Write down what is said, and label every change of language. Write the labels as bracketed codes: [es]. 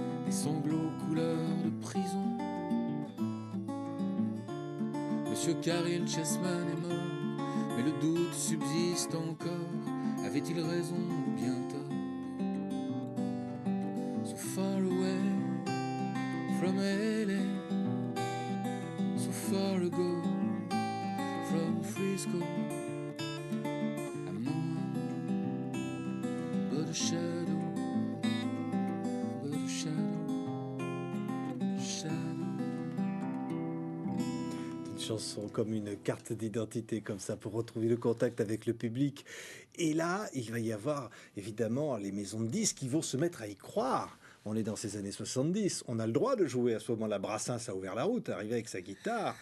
[fr] sanglots couleur de prison. Monsieur Caril Chessman est mort, mais le doute subsiste encore. Avait-il raison ou bien tort? [en] So far away from LA, so far ago from Frisco, I'm no one but a shadow, but a shadow, shadow. [fr] Une chanson comme une carte d'identité, comme ça, pour retrouver le contact avec le public. Et là, il va y avoir évidemment les maisons de disques qui vont se mettre à y croire. On est dans ces années 70, on a le droit de jouer à ce moment-là. Brassens a ouvert la route, arrivé avec sa guitare.